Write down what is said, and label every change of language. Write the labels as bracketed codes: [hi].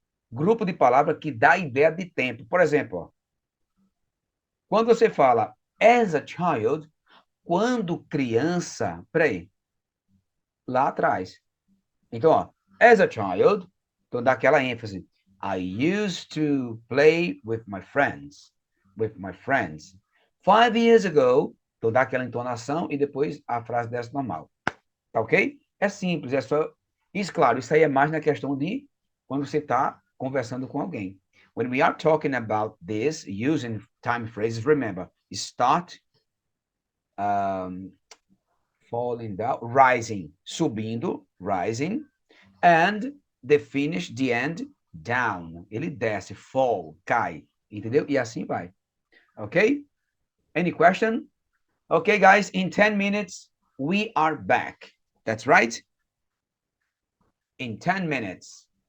[pt] Grupo de palavra que dá ideia de tempo. Por exemplo, ó, quando você fala [en] as a child, [pt] quando criança, peraí, lá atrás. Então, ó, [en] as a child, [pt] então dá aquela ênfase. [en] I used to play with my friends. With my friends. 5 years ago, [pt] então dá aquela entonação e depois a frase desce normal. Tá ok? É simples, é só... Isso, claro, isso aí é mais na questão de quando você está conversando com alguém. [en] When we are talking about this, using time phrases, remember, start, falling down, rising, subindo, rising, and the finish, the end, down. [pt] Ele desce, fall, cai, entendeu? E assim vai. Ok? [en] Any question? Okay, guys, in 10 minutes, we are back. That's right? In 10 minutes.